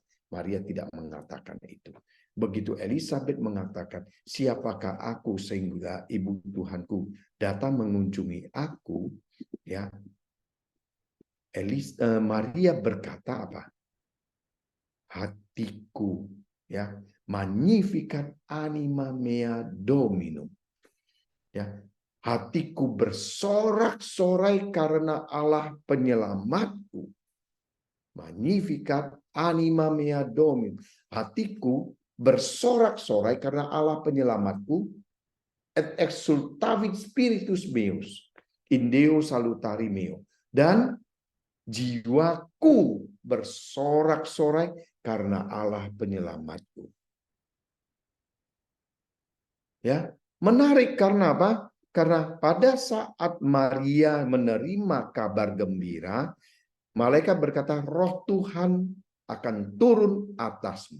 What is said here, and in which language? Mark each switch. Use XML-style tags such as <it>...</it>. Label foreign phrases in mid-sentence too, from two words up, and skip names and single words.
<id>Maria tidak mengatakan itu. Begitu Elisabet mengatakan, siapakah aku sehingga ibu Tuhanku datang mengunjungi aku, ya, Maria berkata apa? Hatiku, ya,</id> <la>magnificat anima mea Dominum.</la> <id>Ya, hatiku bersorak-sorai karena Allah penyelamatku.</id> <la>Magnificat anima mea Dominum.</la> <id>Hatiku bersorak-sorai karena Allah penyelamatku.</id> <la>Et exultavit spiritus meus in Deo salutari meo.</la> <id>Dan jiwaku bersorak-sorai karena Allah penyelamatku. Ya, menarik karena apa? Karena pada saat Maria menerima kabar gembira, malaikat berkata, Roh Tuhan akan turun atasmu.</id>